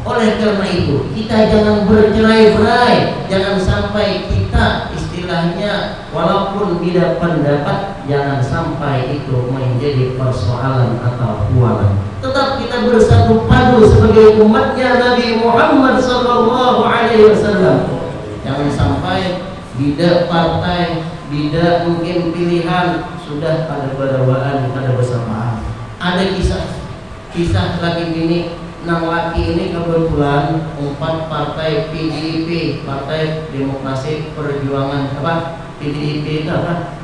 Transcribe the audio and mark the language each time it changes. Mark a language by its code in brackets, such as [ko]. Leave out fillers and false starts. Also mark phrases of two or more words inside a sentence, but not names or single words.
[id] Oleh karena itu, kita jangan bercerai-berai, jangan sampai kita istilahnya walaupun beda pendapat, jangan sampai itu menjadi persoalan atau pualan. Tetap kita bersatu padu sebagai umatnya Nabi Muhammad [ar] صلى الله عليه وسلم. [id] Jangan sampai beda partai, beda mungkin pilihan, sudah pada berdawaan, pada bersamaan. Ada kisah laki bini, nang laki ini kebetulan 4 partai PDIP, Partai Demokrasi Perjuangan, PDIP itu apa?